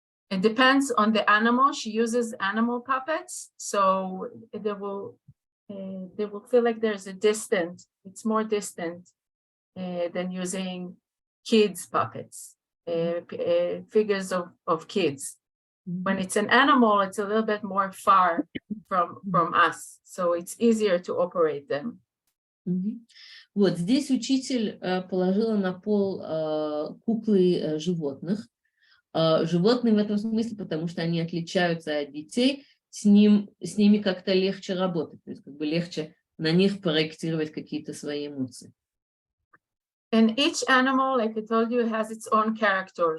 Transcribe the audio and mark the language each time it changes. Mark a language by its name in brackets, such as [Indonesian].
[English] It depends on the animal. She uses animal puppets, so they will feel like there's a distance. It's more distant than using kids puppets, figures of kids. When it's an animal, it's a little bit more far from us, so it's easier to operate them. [Russian] Вот здесь учитель положила на пол куклы животных. Животные в этом смысле, потому что они отличаются от детей, с ними как-то легче работать, то есть как бы легче на них проектировать какие-то свои эмоции. [English] And each animal, like I told you, has its own character.